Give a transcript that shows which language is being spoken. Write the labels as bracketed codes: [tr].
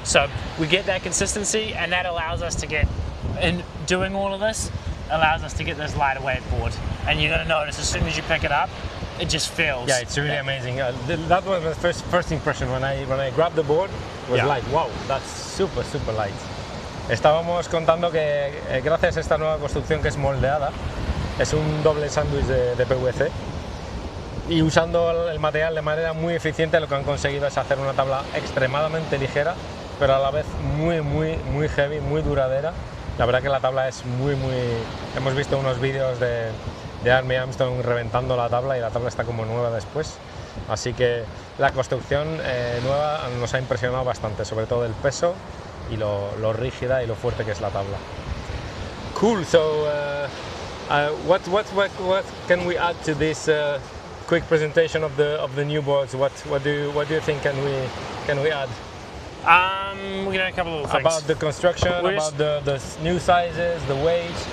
[en] So we get that consistency, and that allows us to get, in doing all of this, allows us to get this lighter weight board. And you're going to notice as soon as you pick it up, it just feels. Yeah, it's really amazing. That was my first impression when I grabbed the board. Was Yeah. like, wow, that's super light. [es] Estábamos contando que gracias a esta nueva construcción que es moldeada, es un doble sándwich de PVC, y usando el material de manera muy eficiente lo que han conseguido es hacer una tabla extremadamente ligera, pero a la vez muy heavy, muy duradera. La verdad que la tabla es muy... Hemos visto unos vídeos de Armstrong reventando la tabla y la tabla está como nueva después. Así que la construcción nueva nos ha impresionado bastante, sobre todo el peso y lo rígida y lo fuerte que es la tabla. [en] Cool. So what can we add to this quick presentation of the new boards? What do you think can we add? We can add a couple of things. About the construction, about the new sizes, the weight.